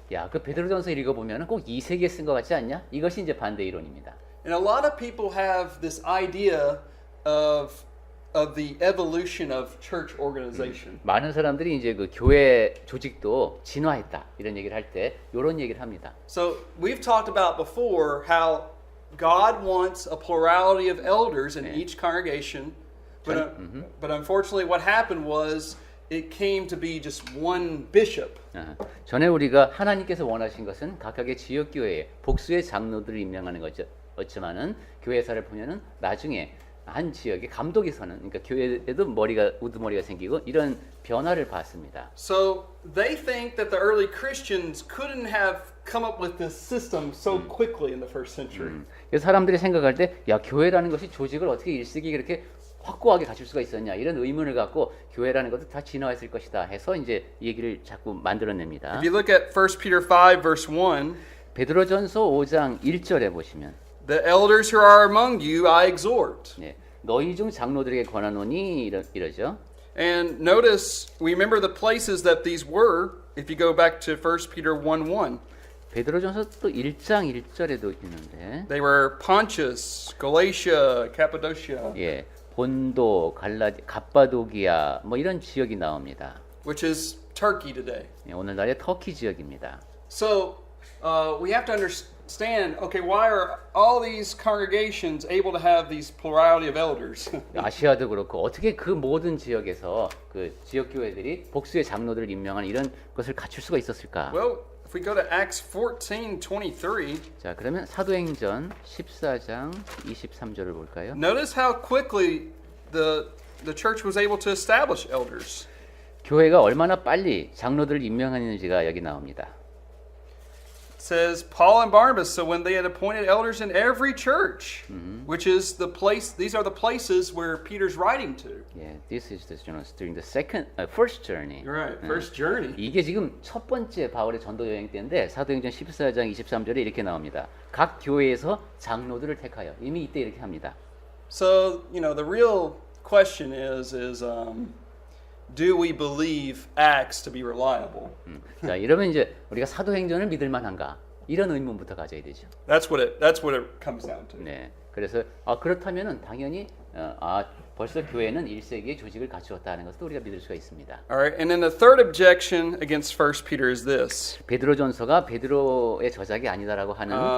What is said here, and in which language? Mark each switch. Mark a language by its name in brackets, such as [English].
[Korean] 야, 그 베드로전서 읽어보면 꼭 2세기에 쓴 것 같지 않냐? 이것이 이제 반대 이론입니다. [English] And a lot of people have this idea of the evolution of church organization. [Korean] 많은 사람들이 이제 그 교회 조직도 진화했다 이런 얘기를 할 때 이런 얘기를 합니다. [English] So we've talked about before how God wants a plurality of elders in each congregation, but unfortunately, what happened was it came to be just one bishop. [Korean] 전에 우리가 하나님께서 원하신 것은 각각의 지역 교회에 복수의 장로들을 임명하는 거였지만은 교회사를 보면은 나중에 한 지역에 감독이 서는 그러니까 교회에도 우두머리가 생기고 이런 변화를 봤습니다. [English] So they think that the early Christians couldn't have come up with this system so quickly in the first century. [Korean] 그래서 사람들이 생각할 때 야 교회라는 것이 조직을 어떻게 1세기에 그렇게 확고하게 갖출 수가 있었냐 이런 의문을 갖고 교회라는 것도 다 진화했을 것이다 해서 이제 얘기를 자꾸 만들어냅니다. [English] If you look at 1 Peter 5 verse 1, [Korean] 베드로전서 5장 1절에 보시면 [English] the elders who are among you I exhort. [Korean] 네, 너희 중 장로들에게 권하노니 이러죠. [English] And notice, we remember the places that these were, if you go back to 1 Peter 1:1. [Korean] 베드로전서 또 1장 1절에도 있는데 [English] They were Pontus, Galatia, Cappadocia, [Korean] 예, 본도, 갑바도기아 뭐 이런 지역이 나옵니다. [English] which is Turkey today. [Korean] 예, 오늘날의 터키 지역입니다. [English] So we have to understand, okay, why are all these congregations able to have these plurality of elders? [Korean] 아시아도 그렇고 어떻게 그 모든 지역에서 그 지역 교회들이 복수의 장로들을 임명한 이런 것을 갖출 수가 있었을까? [English] Well, if we go to Acts 14:23, [Korean] 자, 그러면 사도행전 14장 23절을 볼까요? [English] notice how quickly the church was able to establish elders. [Korean] 교회가 얼마나 빨리 장로들을 임명하는지가 여기 나옵니다. [English] It says Paul and Barnabas, so when they had appointed elders in every church, which is the place, these are the places where Peter's writing to. 예, this is the during the first journey. Right, first journey. [Korean] 이게 지금 첫 번째 바울의 전도 여행 때인데 사도행전 14장 23절에 이렇게 나옵니다. 각 교회에서 장로들을 택하여 이미 이때 이렇게 합니다. [English] So, the real question is do we believe Acts to be reliable? [Korean] 자, 이러면 이제 우리가 사도행전을 믿을 만한가? 이런 의문부터 가져야 되죠. [English] That's what it comes down to. 네. [Korean] 그래서 그렇다면은 당연히 벌써 교회는 1세기의 조직을 갖추었다는 것도 우리가 믿을 수가 있습니다. [English] All right, and then the third objection against 1 Peter is this. [Korean] 베드로전서가 베드로의 저작이 아니다라고 하는